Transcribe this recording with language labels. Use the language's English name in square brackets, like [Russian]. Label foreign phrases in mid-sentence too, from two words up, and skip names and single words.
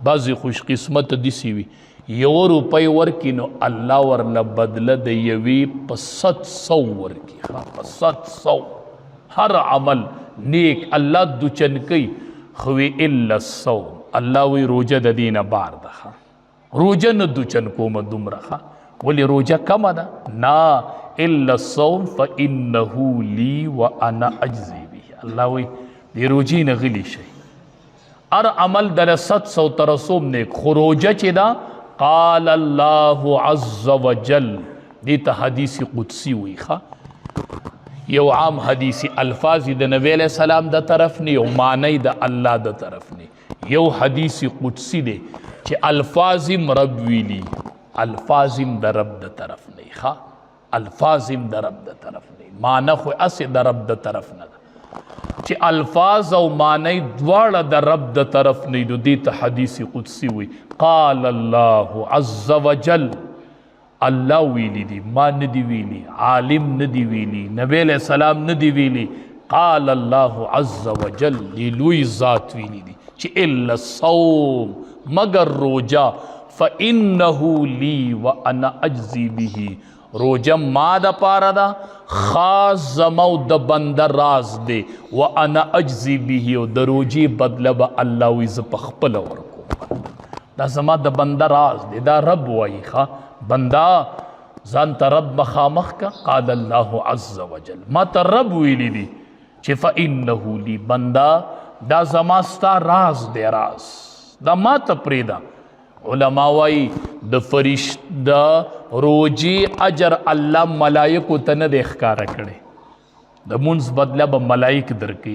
[Pashto] بعضې خوش قسمت داسې وي 1 روپۍ ورکي نو الله ورله بدله د یوې په 700 ورکي. ښه په 700 هر عمل نیک الله دوچن کوي، خو [Arabic] الا الصوم [Pashto] الله وی روژه د دې نه بار ده. روژه نه دوچن کومه دومره. ښه ولې روژه کمه ده؟ [Arabic] نه الا الصوم فانه لی وانا اجزی به. [Pashto] الله وی دې روژې نه غلی شي، هر عمل در 700 ترسوم نیک، خو روژه چې ده [Arabic] قال الله عز وجل [Pashto] دې ته حدیث قدسی وی. ښه یو عام حدیثی الفاظ د نبی [Arabic] علیہ السلام [Pashto] د طرف نه، یو معنی د الله د طرف نه. یو حدیث قدسی دی چې الفاظم رب ویلی، الفاظم د رب د طرف نه. ښه الفاظم د رب د طرف نه، معنی خو اسې د رب د طرف نه ده، چې الفاظ او معنی دواړه د رب د طرف نه دي. دې ته حدیث قدسی وی. [Arabic] قال الله عز وجل [Pashto] الله ویلی دی، ما ندی ویلی، عالم ندی ویلی، نبی [Arabic] علیہ السلام [Pashto] ندی ویلی. [Arabic] قال الله عز وجل [Pashto] دی لوی ذات ویلی دی چې [Arabic] الا الصوم [Pashto] مگر روجا [Arabic] فانه لی وانا اجزی به. [Pashto] روجا ما د پاره دا خاص زمو د بنده راز دی، [Arabic] وانا اجزی به [Pashto] او د روجی بدله به الله وی ز په خپل ورکو. دا زما د بنده راز دی، دا رب وایي. ښه بندا ځان ته رب مخامخ کا. [Arabic] قال الله عز وجل [Pashto] ما ته رب ویلی دی چې [Arabic] فانه لی [Pashto] بندا دا زما ستا راز دی، راز دا ما ته پرېږده. علما وایي د فرشت د روجې اجر الله ملایکو ته نه دی ښکاره کړی، د مونځ بدله به ملایک درکوي.